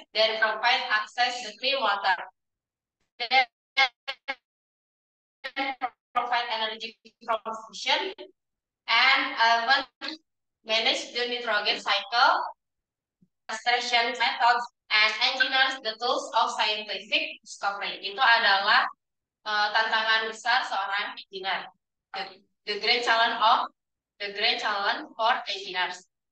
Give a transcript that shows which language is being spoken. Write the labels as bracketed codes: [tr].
[en] Then provide access to clean water. Then provide energy transition. And manage the nitrogen cycle, extraction methods, and engineers the tools of scientific discovery. [id] Itu adalah tantangan besar seorang engineer. [en] The great challenge for engineers.